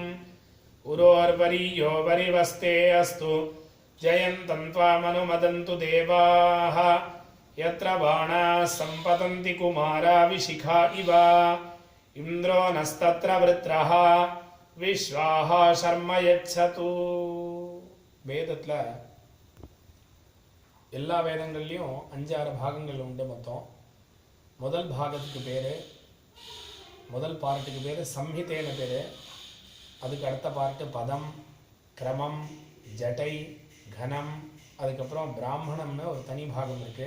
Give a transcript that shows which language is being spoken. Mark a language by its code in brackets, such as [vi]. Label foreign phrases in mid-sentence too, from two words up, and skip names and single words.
[sa] उरोर्वरीयो वरिवस्ते अस्तु जयन्तं त्वामनुमदन्तु देवाः यत्र बाणाः सम्पतन्ति कुमाराविशिखा इव इन्द्रो नस्तत्र वृत्रः विश्वाः शर्म यच्छतु [ta] வேதத்துல எல்லா வேதங்கள்லையும் 5-6 பாகங்கள் உண்டு மொத்தம். முதல் பாகத்துக்கு பேர் முதல் பார்ட்டுக்கு பேர் சம்ஹிதேன்னு பேர். அதுக்கு அடுத்த பார்ட்டு பதம், கிரமம், ஜட்டை, கனம், அதுக்கப்புறம் பிராமணம்னு ஒரு தனி பாகம் இருக்குது.